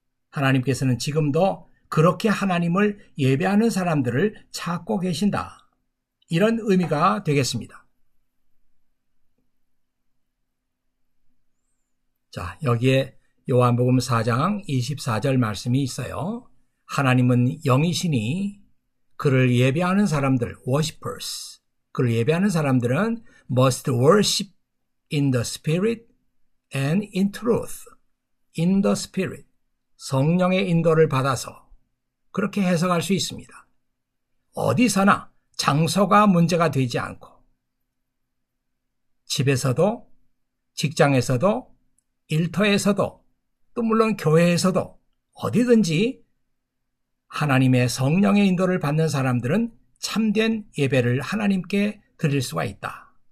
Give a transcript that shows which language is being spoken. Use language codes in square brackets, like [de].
[ko] 하나님께서는 지금도 그렇게 하나님을 예배하는 사람들을 찾고 계신다. 이런 의미가 되겠습니다. 자, 여기에 요한복음 4장 24절 말씀이 있어요. 하나님은 영이시니 그를 예배하는 사람들, [en] worshippers, [ko] 그를 예배하는 사람들은 [en] must worship in the spirit and in truth. in the spirit. [ko] 성령의 인도를 받아서 그렇게 해석할 수 있습니다. 어디서나 장소가 문제가 되지 않고 집에서도 직장에서도 일터에서도 또 물론 교회에서도 어디든지 하나님의 성령의 인도를 받는 사람들은 참된 예배를 하나님께 드릴 수가 있다.